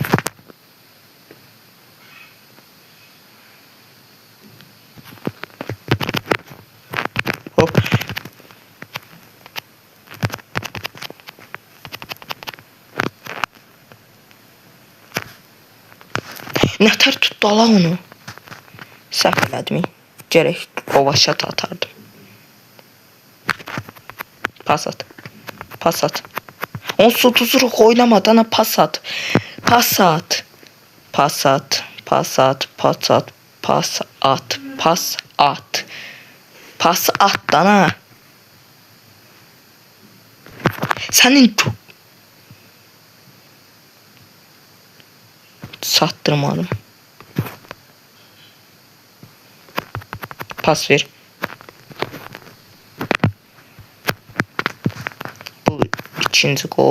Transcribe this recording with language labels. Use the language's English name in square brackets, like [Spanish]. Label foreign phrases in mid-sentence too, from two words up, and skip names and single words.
[Azerbaijani] Hop. Nətər tutdu ala onu. Səhv elədim. Gərək ovaşat atardım. Pas at. Pas at. Onsuz tuturuq oynamadan pas at. Pas at. Pas at. Pas at. Pas at. Pas at. Pas at. Pas at dana. Sənin sattırmadım. Pas ver. Bu ikinci gol.